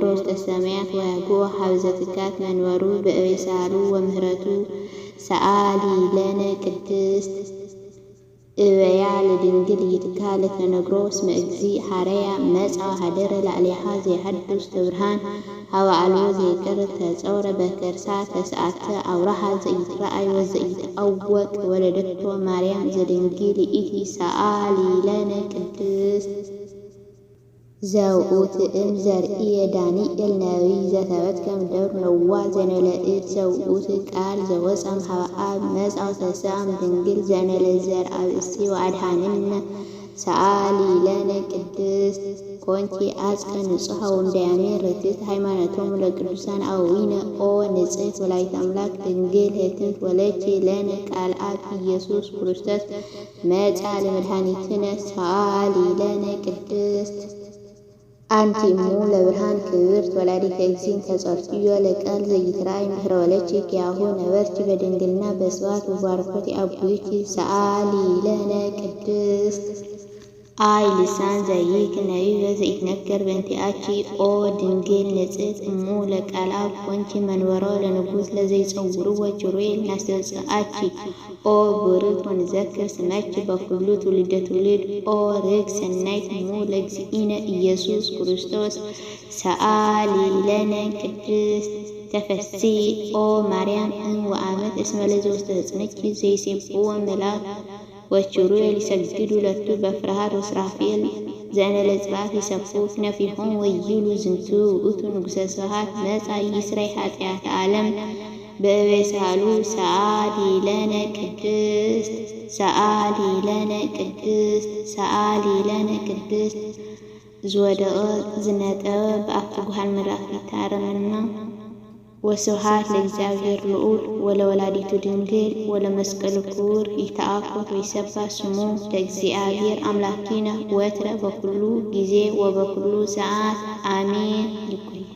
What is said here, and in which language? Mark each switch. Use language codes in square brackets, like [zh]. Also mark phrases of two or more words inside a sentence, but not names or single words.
[gez] ውስተ ሰማያት ወያግቦ ሀበ ዘትካት መንበሩ በእቤሳሉ ወምህረቱ ሰአሊ ለነ ቅድስት እበያ ለድንግል ይትካ ለተነግሮ እስመ እግዚእ ሐረያ መጽአ ኀደረ ላዕሌሃ ዘይሐድር ውስተ ብርሃን ሀበ አልቦ ዘይቀር ተጸውረ በከርሳ ተስዓተ አውራሃ ዘይትረአይ ወዘኢትዐወቅ ወለደቶ ማርያም ዘድንግል ይእቲ ሰአሊ ለነ ቅድስት ዘውእቱ እም ዘርእየ ዳንኤል ነቢይ ዘተበትከ እምደብር ነዋሕ ዘእንበለዕት ዘውእቱ ቃል ዘወፅአ እምኀበ አብ መጽአ ወተሰብአ እምድንግል ዘእንበለ ዘርአ ብእሲ ወአድኃነነ ሰአሊ ለነ ቅድስት ኮንቲ አጽቀ ንጹሐ ወእምዳያሜን ርትዕት ሃይማኖቶሙ ለቅዱሳን አበዊነ ኦ ንጽሕት ወላዲተ አምላክ ድንግል ህክምት ወለድኪ ለነ ቃል አብ ኢየሱስ ክርስቶስ መጽአ ለመድኃኒትነ ሰአሊ ለነ ቅድስት አንቲ እሙ ለብርሃን ክብርት ወላዲተ እግዚእ ተጸርትዮ ለቃል ዘይትረአይ እምድኅረ ወለድኪ ኪያሁ ነበርኪ በድንግልና በስብሐት ወባርኮት አቡኪ ሰአሊ ለነ ቅድስት አይ ልሳን ዘይክ ነቢብ ዘይትነገር በእንቲአኪ ኦ ድንግል ንጽሕት እሙ ለቃል አብ ኮንኪ መንበሮ ለንጉሥ ለዘይጸውርዎ ኪሩቤል ናስተብጽአኪ ኦ ብርክት ወንዘክር ስመኪ በኩሉ ትውልደ ትውልድ ኦ ርግእ ሰናይት እሙ ለእግዚእነ ኢየሱስ ክርስቶስ ሰአሊ ለነ ቅድስት ተፈሲ ኦ ማርያም እም ወአመት እስመ ለዘውስተ ሕፅንኪ ዘይሴብሕዎ መላክ ወኪሩቤል ይሰግዱ ለቱ በፍርሃት ወሱራፌል ዘእንበለ ጽባሕ ይሰፉ ነፊሆም ወይብሉ ዝንቱ ውእቱ ንጉሠ ስብሐት መጻ ይስረይ ኃጢአተ ዓለም በእበሳሉ ሰአሊ ለነ ቅድስት ሰአሊ ለነ ቅድስት ሰአሊ ለነ ቅድስት [ti] ዝወደቐ ዝነጠበ በአፍ ጉሃን መልአክ ይታረመና። [gez] ወስብሐት ለእግዚአብሔር ልዑል ወለወላዲቱ ድንግል ወለመስቀሉ ክቡር ይትአኮት ወይሰብሐ ስሙ ለእግዚአብሔር አምላኪነ ወትረ በኩሉ ጊዜ ወበኩሉ ሰዓት አሜን።